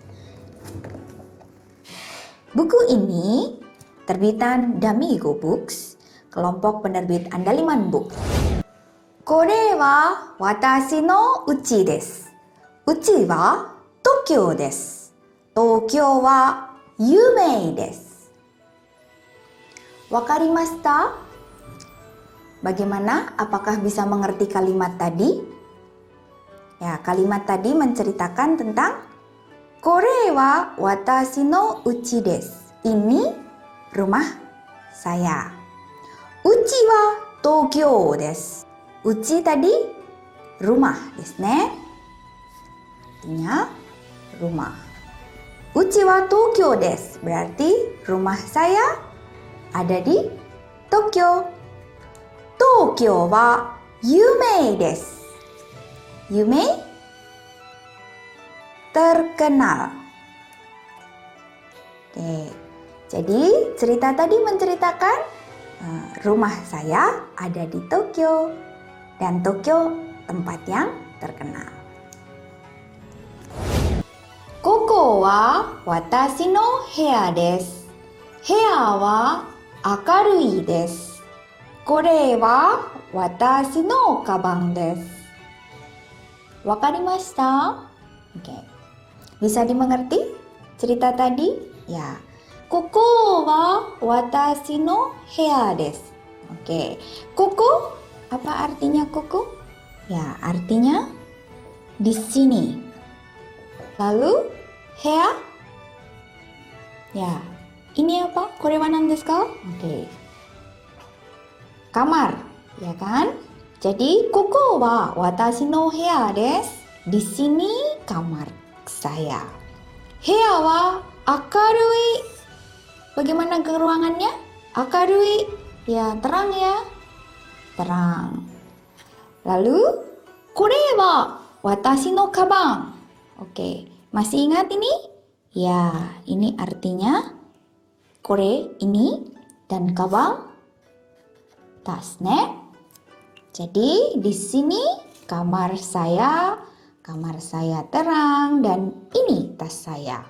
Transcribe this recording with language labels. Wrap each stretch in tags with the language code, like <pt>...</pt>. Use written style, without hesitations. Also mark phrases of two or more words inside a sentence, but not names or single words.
<id>Buku ini terbitan Damigo Books, kelompok penerbit Andaliman Book.</id> <ja>これは私の家です. 家は東京です。東京は有名です. 分かりました?</ja> <id>Bagaimana? Apakah bisa mengerti kalimat tadi? Ya, kalimat tadi menceritakan tentang</id> <ja>これは私の家です.</ja> <id>Ini rumah saya.</id> <ja>家は東京です.</ja> <id>Uchi tadi rumah</id> <ja>ですね.</ja> <id>Artinya rumah.</id> <ja>家は東京です</ja> <id>berarti rumah saya ada di Tokyo.</id> <ja>東京は有名です.</ja> <id>Yumei terkenal. Oke, jadi cerita tadi menceritakan rumah saya ada di Tokyo dan Tokyo tempat yang terkenal.</id> <ja>ここは私の部屋です. 部屋は明るいです. これは私のかばんです. 分かりました?</ja> <id>Oke. Bisa dimengerti cerita tadi? Ya.</id> <ja>ここは私の部屋です.</ja> <id>Oke. Koko, apa artinya koko? Ya, artinya di sini. Lalu heya? Ya. Ini apa?</id> <ja>これは何ですか?</ja> <id>Oke. Kamar, ya kan? Jadi,</id> <ja>ここは私の部屋です.</ja> <id>Di sini kamar saya.</id> <ja>部屋は明るい.</ja> <id>Bagaimana ke ruangannya? Akarui. Ya, terang ya. Terang. Lalu,</id> <ja>これは私のかばん.</ja> <id>Oke, masih ingat ini? Ya, ini artinya kore ini dan kabang tas ne. Jadi di sini kamar saya terang dan ini tas saya.</id>